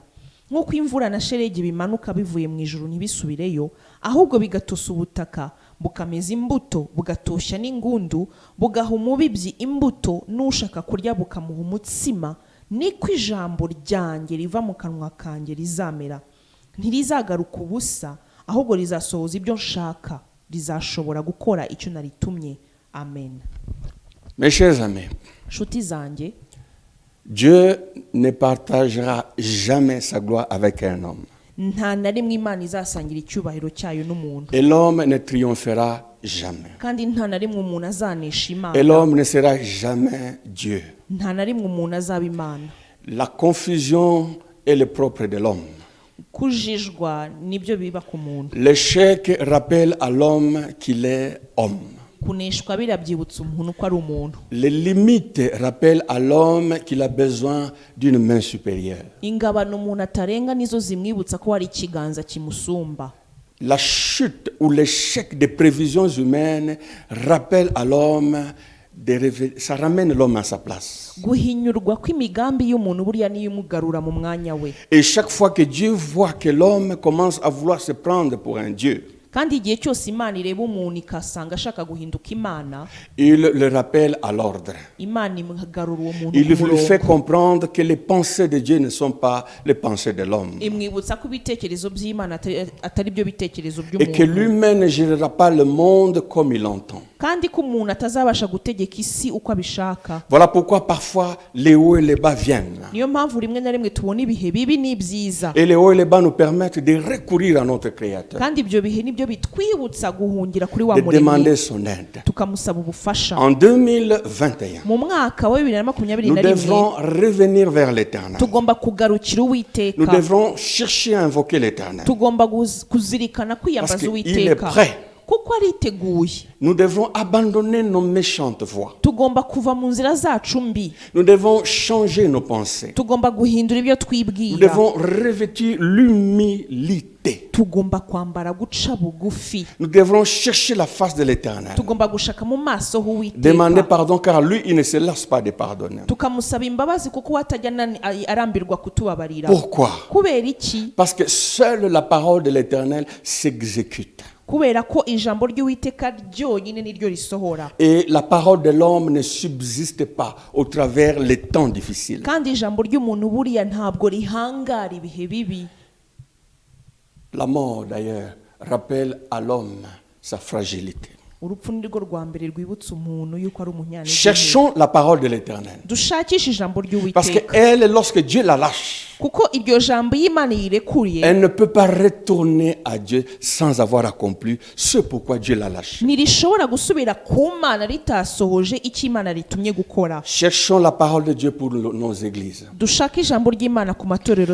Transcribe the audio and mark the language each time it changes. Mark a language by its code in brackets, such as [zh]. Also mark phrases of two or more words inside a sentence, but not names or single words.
[rw] Nk'uko imvura na shelegi bimanuka bivuye mu ijuru ntibisubireyo, ahubwo bigatosa ubutaka, bukameza imbuto, bugatoshya n'ingundu, bugaha umubibyi imbuto, n'ushaka kurya bukamuha umutsima, niko ijambo ryanjye riva mu kanwa kanjye rizamera. Ntirizagaruka ubusa, ahubwo rizasohoza ibyo nshaka, rizashobora gukora icyo naritumye. Amen. [fr] Mes chers amis, [rw] Nshuti zanjye, [fr] Dieu ne partagera jamais sa gloire avec un homme. [rw] nta na rimwe Imana izasangira icyubahiro cyayo n'umuntu, [fr] Et l'homme ne triomphera jamais. [rw] kandi nta na rimwe umuntu azanesha [fr] Et [rw] Imana, [fr] l'homme ne sera jamais Dieu. [rw] nta na rimwe umuntu azaba Imana. [fr] La confusion est le propre de l'homme. [rw] Kujijwa nibyo biba ku muntu, [fr] L'échec rappelle à l'homme qu'il est homme. [rw] kuneshwa birabyibutsa umuntu ko ari umuntu. [fr] Les limites rappellent à l'homme qu'il a besoin d'une main supérieure. [rw] Ingabano umuntu atarenga nizo zimwibutsa ko hari ikiganza kimusumba. [fr] La chute ou l'échec des prévisions humaines rappelle à l'homme, ça ramène l'homme à sa place. [rw] Guhinyurwa kw'imigambi y'umuntu buriya niyo imugarura mu mwanya we. [fr] Et chaque fois que Dieu voit que l'homme commence à vouloir se prendre pour un Dieu, [rw] Kandi igihe cyose Imana ireba umuntu ikasanga ashaka guhinduka Imana, [fr] il le rappelle à l'ordre. [rw] Imana imugarura uwo muntu [fr] Il [rw] ku [fr] lui fait [rw] murongo. [fr] comprendre que les pensées de Dieu ne sont pas les pensées de l'homme. [rw] Imwibutsa ko ibitekerezo by'Imana atari byo bitekerezo [fr] Et que [rw] by'umuntu, [fr] lui-même ne gérera pas le monde comme il l'entend. [rw] kandi ko umuntu atazabasha gutegeka isi uko abishaka. [fr] Voilà pourquoi parfois les hauts et les bas viennent. [rw] Niyo mpamvu rimwe na rimwe tubona ibihe bibi n'ibyiza, [fr] Et les hauts et les bas nous permettent de recourir à notre Créateur, [rw] kandi ibyo bihe nibyo bitwibutsa guhungira kuri wa [fr] de demander [rw] muremyi, [fr] son aide. [rw] tukamusaba ubufasha. [fr] En 2021, [rw] Mu mwaka wa 2021 [fr] nous devrons revenir vers l'Éternel. [rw] tugomba kugarukira [fr] Nous [rw] Uwiteka, [fr] devrons chercher à invoquer l'Éternel. [rw] tugomba kuzirikana [fr] Parce [rw] kwiyambaza [fr] qu'il est [rw] Uwiteka [fr] prêt. [rw] kuko ariteguye. [fr] Nous devrons abandonner nos méchantes voies. [rw] Tugomba kuva mu nzira zacu mbi, [fr] Nous devons changer nos pensées. [rw] tugomba guhindura ibyo [fr] Nous [rw] twibwira, [fr] devons revêtir l'humilité. [rw] tugomba kwambara guca bugufi, [fr] Nous devrons chercher la face de l'Éternel. [rw] tugomba gushaka mu maso [fr] Demander [rw] h'Uwiteka, [fr] pardon car lui, il ne se lasse pas de pardonner. [rw] tukamusaba imbabazi kuko we atajya arambirwa kutubabarira. [fr] Pourquoi? [rw] Kubera iki? [fr] Parce que seule la parole de l'Éternel s'exécute. [rw] Kubera ko ijambo ry'Uwiteka ryonyine niryo risohora, [fr] Et la parole de l'homme ne subsiste pas au travers les temps difficiles. [rw] kandi ijambo ry'umuntu buriya ntabwo rihangara ibihe bibi. [fr] La mort, d'ailleurs, rappelle à l'homme sa fragilité. [rw] Urupfu ni rwo rwa mbere rwibutsa umuntu yuko ari umunyantege nke. [fr] Cherchons la parole de l'Éternel. [rw] Dushakishe ijambo [fr] Parce [rw] ry'Uwiteka, [fr] qu'elle, lorsque Dieu la lâche, [rw] kuko iryo jambo y'Imana yirekuriye [fr] elle ne peut pas retourner à Dieu sans avoir accompli ce pourquoi Dieu l'a lâché. [rw] ntirishobora gusubira ku Mana ritasohoje icyo Imana ritumye gukora. [fr] Cherchons la parole de Dieu pour nos églises. [rw] Dushake ijambo ry'Imana ku matorero